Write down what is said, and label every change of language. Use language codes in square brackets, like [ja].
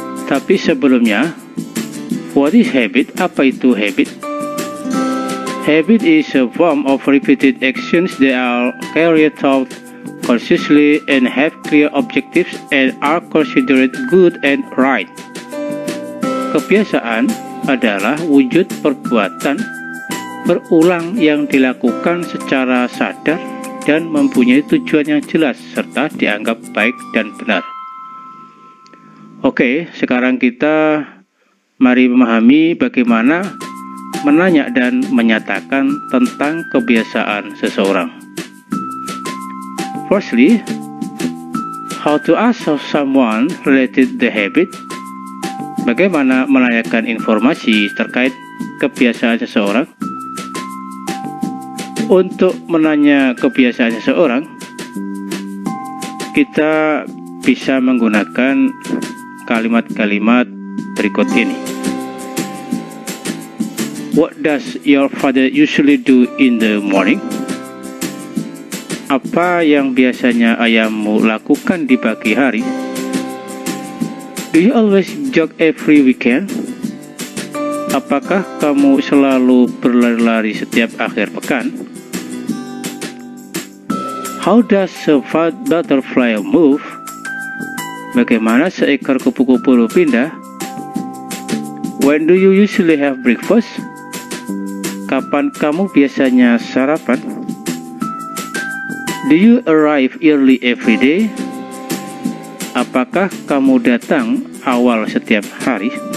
[id] Tapi sebelumnya, [en] what is habit? [id] Apa itu habit? [en] Habit is a form of repeated actions that are carried out consciously and have clear objectives and are considered good and right. [id] Kebiasaan adalah wujud perbuatan berulang yang dilakukan secara sadar dan mempunyai tujuan yang jelas serta dianggap baik dan benar. Oke, sekarang kita mari memahami bagaimana menanya dan menyatakan tentang kebiasaan seseorang. [en] Firstly, how to ask someone related the habit. [id] Bagaimana menanyakan informasi terkait kebiasaan seseorang? Untuk menanya kebiasaan seseorang, kita bisa menggunakan kalimat-kalimat berikut ini. [en] What does your father usually do in the morning? [id] Apa yang biasanya ayahmu lakukan di pagi hari? [en] Do you always jog every weekend? [id] Apakah kamu selalu berlari-lari setiap akhir pekan? [en] How does a butterfly move? [id] Bagaimana seekor kupu-kupu berpindah? [en] When do you usually have breakfast? [id] Kapan kamu biasanya sarapan? [en] Do you arrive early every day? [id] Apakah kamu datang awal setiap hari?